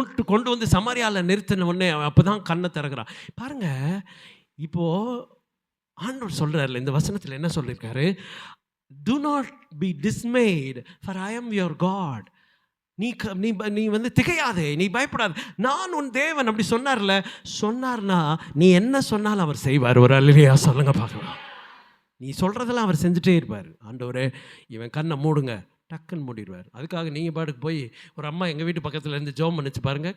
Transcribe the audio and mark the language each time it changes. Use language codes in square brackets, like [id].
[ta] கொண்டு வந்து சமாரியால நிறுத்தின உடனே அப்பதான் கண்ணை திறக்கிறான். பாருங்க, இப்போ ஆண்டவர் சொல்றாருல, இந்த வசனத்தில் என்ன சொல்லியிருக்காரு? [en] Do not be dismayed, for I am your God. [ta] நீ வந்து திகையாதே, நீ பயப்படாத, நான் உன் தேவன். அப்படி சொன்னார்னா நீ என்ன சொன்னாலும் அவர் செய்வார். ஒரு அல்லேலூயா சொல்லுங்க பார்க்கலாம். நீ சொல்றதெல்லாம் அவர் செஞ்சுட்டே இருப்பார். ஆண்டவரே இவன் கண்ணை மூடுங்க, டக்குன்னு மூடிடுவார். அதுக்காக நீங்கள் பாட்டுக்கு போய் ஒரு அம்மா எங்கள் வீட்டு பக்கத்தில் இருந்து ஜோம் பண்ணிச்சு பாருங்க.